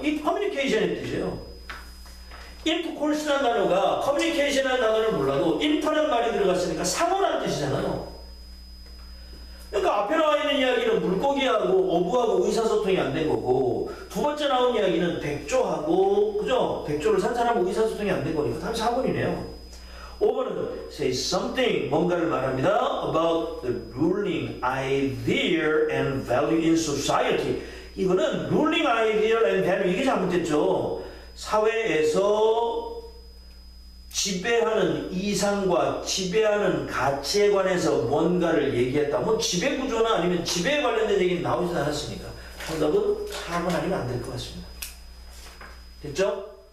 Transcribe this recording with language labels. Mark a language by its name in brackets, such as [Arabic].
[Korean] 이 communication의 뜻이에요. intercourse라는 단어가 communication이라는 단어를 몰라도 inter라는 말이 들어갔으니까 상호라는 뜻이잖아요. 그러니까 앞에 나와 있는 이야기는 물고기하고 어부하고 의사소통이 안 된 거고, 두 번째 나온 이야기는 백조하고, 그죠? 백조를 산 사람하고 의사소통이 안 된 거니까 답이 4번이네요. 5번은 [English] say something, [Korean] 뭔가를 말합니다. [English] about the ruling idea and value in society. [Korean] 이거는 [English] ruling idea and value, [Korean] 이게 잘못됐죠. 사회에서 지배하는 이상과 지배하는 가치에 관해서 뭔가를 얘기했다. 뭐 지배구조나 아니면 지배에 관련된 얘기는 나오지 않았으니까 정답은 4번 아니면 안 될 것 같습니다. 됐죠?